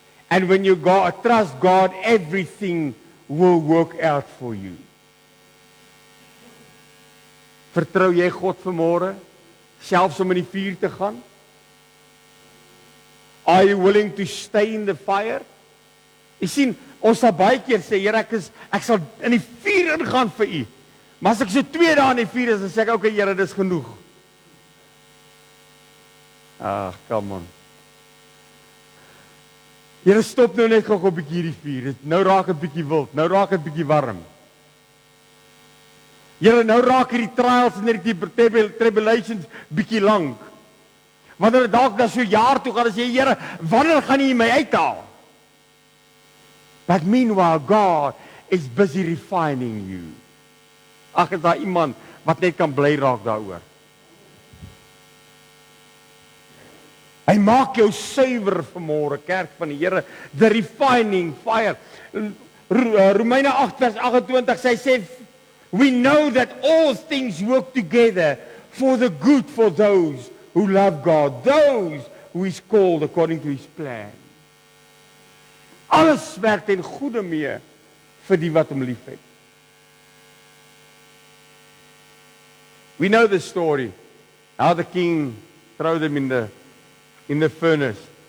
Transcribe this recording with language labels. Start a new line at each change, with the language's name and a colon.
English: And when you trust God, everything will work out for you.
Afrikaans: Vertrou jy God vanmôre, selfs om in die vuur te gaan?
English: Are you willing to stay in the fire?
Afrikaans: Jy sien, ons sal baie keer sê, Here, ek sal in die vuur ingaan vir u. Maar as ek so 2 dae in die vuur is, dan sê ek, okay, Here, dis genoeg.
English: Come on.
Afrikaans: Here, stop nou net gou 'n bietjie hierdie vuur. Nou raak dit bietjie wild, nou raak dit bietjie warm. Here, nou raak hierdie trials en hierdie tribulations bietjie lank. Wanneer dalk na so 'n jaar toe gaan, as jy, Here, wanneer gaan U my uithaal?
English: But meanwhile, God is busy refining you.
Afrikaans: Is daar iemand wat net kan bly raak daaroor? Hy maak jou suiwer vanmôre, kerk van die Here,
English: the refining fire.
Afrikaans: Romeine 8 vers 28 sê,
English: we know that all things work together for the good for those who love God, those who is called according to his plan.
Afrikaans: Alles werk ten goeie mee vir die wat hom liefhet.
English: We know the story, how the king threw them in the furnace.